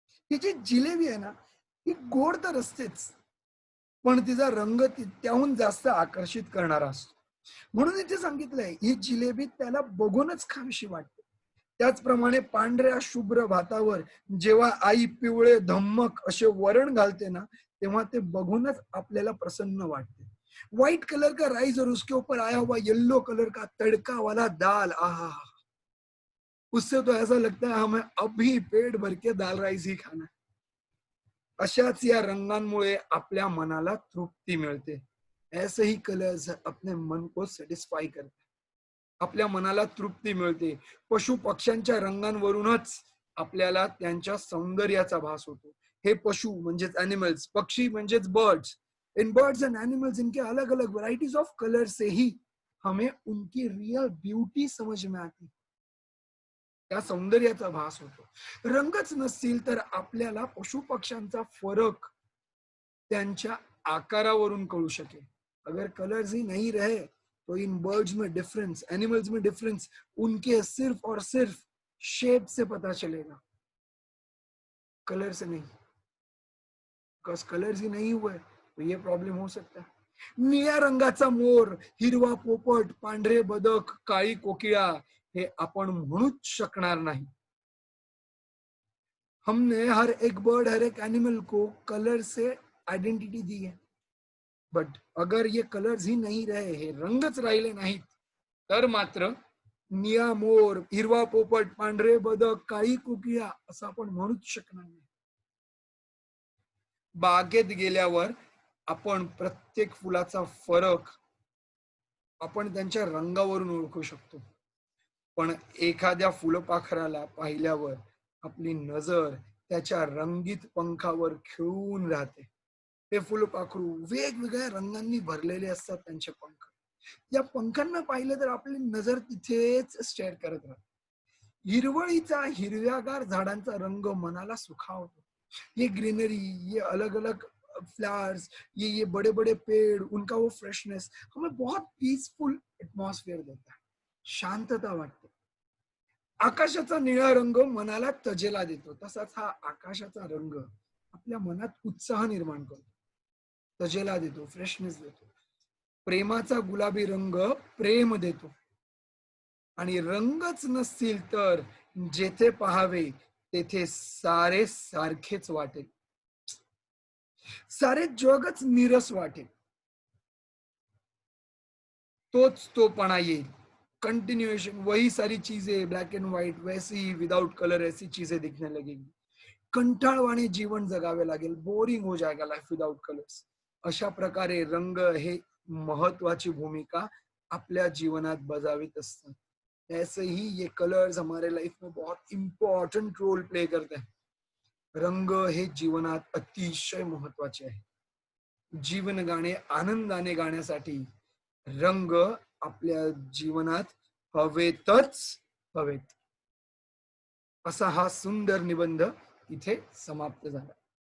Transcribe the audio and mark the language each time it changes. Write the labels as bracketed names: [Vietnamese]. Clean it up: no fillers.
[Marathi] ही जी जिलेबी आहे ना, ही गोड तर असतेच, पण तिचा रंग त्याहून जास्त आकर्षित करणारा असतो. म्हणून इथे सांगितलंय ही जिलेबी त्याला बघूनच खावीशी वाटते. त्याचप्रमाणे पांढऱ्या शुभ्र भातावर जेव्हा आई पिवळे धम्मक असे वरण घालते ना तेव्हा ते बघूनच आपल्याला प्रसन्न वाटते. [Hindi] व्हाइट कलर का राइस और उसके ऊपर आया हुआ येलो कलर का तड़का वाला दाल, आहा, उससे तो ऐसा लगता है हमें अभी पेट भर के दाल राइस ही खाना है. [Marathi] अशाच या रंगांमुळे आपल्या मनाला तृप्ती मिळते. [Hindi] ऐसे ही कलर्स अपने मन को सॅटिस्फाय करते. [Marathi] आपल्या मनाला तृप्ती मिळते. पशु पक्ष्यांच्या रंगांवरूनच आपल्याला त्यांच्या सौंदर्याचा भास होतो. हे पशु म्हणजेच एनिमल्स, पक्षी म्हणजेच birds. [Hindi] In birds and animals, इनके अलग अलग वैरायटीज ऑफ कलर से ही हमें उनकी रियल ब्यूटी समझ में आती, [Marathi] त्या सौंदर्याचा भास होतो. रंगच नसतील तर आपल्याला पशु पक्ष्यांचा फरक त्यांच्या आकारावरून कळू शकेल. [Hindi] अगर कलर्स ही नहीं रहे तो इन बर्ड्स में डिफरेंस, एनिमल्स में डिफरेंस उनके सिर्फ और सिर्फ शेप से पता चलेगा, कलर से नहीं. बिकॉज कलर्स ही नहीं हुए तो ये प्रॉब्लेम हो सकता है। [Marathi] निळ्या रंगाचा मोर, हिरवा पोपट, पांढरे बदक, काळी कोकिळा हे आपण म्हणूच शकणार नाही. [Hindi] हमने हर एक बर्ड, हर एक एनिमल को कलर से आइडेंटिटी दी है, बट अगर ये कलर्स ही नहीं रहे, [Marathi] हे रंगच राहिले नाहीत, तर मात्र निळा मोर, हिरवा पोपट, पांढरे बदक, काळी कोकिळा असं आपण म्हणूच शकणार नाही. बागेत गेल्यावर आपण प्रत्येक फुलाचा फरक आपण त्यांच्या रंगावरून ओळखू शकतो, पण एखाद्या फुलपाखराला पाहिल्यावर आपली नजर त्याच्या रंगीत पंखावर खिळून राहते. ते फुलपाखरू वेगवेगळ्या रंगांनी भरलेले असतात त्यांचे पंख. या पंखांना पाहिलं तर आपली नजर तिथेच स्टेअर करत राहते. हिरवळीचा, हिरव्यागार झाडांचा रंग मनाला सुखावतो. [Hindi] ये ग्रीनरी, ये अलग अलग फ्लावर्स, ये बड़े बड़े पेड़, उनका वो फ्रेशनेस हमें बहुत पीसफुल एटमॉस्फेयर देता है, [Marathi] शांतता वाटते. आकाशाचा निळा रंग मनाला तजेला देतो, तसाच हा आकाशाचा रंग आपल्या मनात उत्साह निर्माण करतो, तजेला देतो, फ्रेशनेस देतो. प्रेमाचा गुलाबी रंग प्रेम देतो, आणि रंगच नसतील तर जेथे पाहावे तेथे सारे सारखेच वाटेल, सारे जगच नीरस वाटेल. तोच तोपणा येईल. [Hindi] कंटिन्यूएशन, वही सारी चीजें ब्लैक एंड व्हाइट, वैसी ही विदाउट कलर ऐसी चीजें दिखने लगेगी. [Marathi] कंटाळवाणे जीवन जगावे लागेल, [Hindi] बोरिंग हो जाएगा लाइफ विदाउट कलर्स. [Marathi] अशा प्रकारे रंग हे महत्वाची भूमिका आपल्या जीवनात बजावित असतात. [Hindi] ऐसे ही ये कलर्स हमारे लाइफ में बहुत इम्पॉर्टंट रोल प्ले करते हैं. [Marathi] रंग हे जीवनात अतिशय महत्वाचे आहे. जीवन गाणे आनंदाने गाण्यासाठी रंग आपल्या जीवनात हवेतच हवेत. असा हा सुंदर निबंध इथे समाप्त झाला.